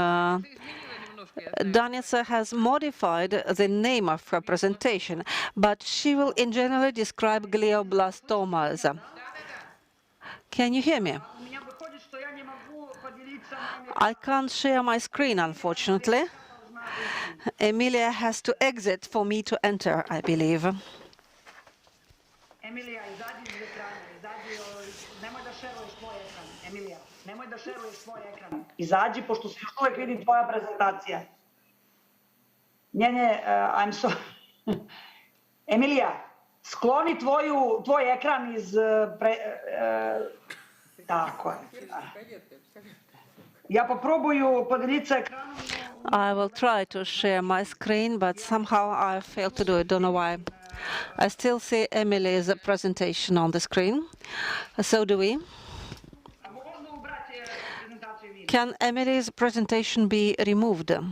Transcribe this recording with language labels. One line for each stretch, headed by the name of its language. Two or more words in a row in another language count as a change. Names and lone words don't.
English: Danica has modified the name of her presentation, but she will in general describe glioblastomas. Can you hear me? I can't share my screen, unfortunately. Emilia has to exit for me to enter, I believe.
Macedonian: Емилија, изади из екрана, немој да шеруваш твој екран. Емилија, немој да шеруваш твој екран. Изаđи, пошто се још увек види твоја презентација. Не,
English: I'm sorry.
Macedonian: Емилија, склони твој екран из... Тако е.
Russian: Ја попробую поделиться екраном.
English: I will try to share my screen, but somehow I failed to do it. Don't know why. I still see Emily's presentation on the screen. So do we. Can Emily's presentation be removed?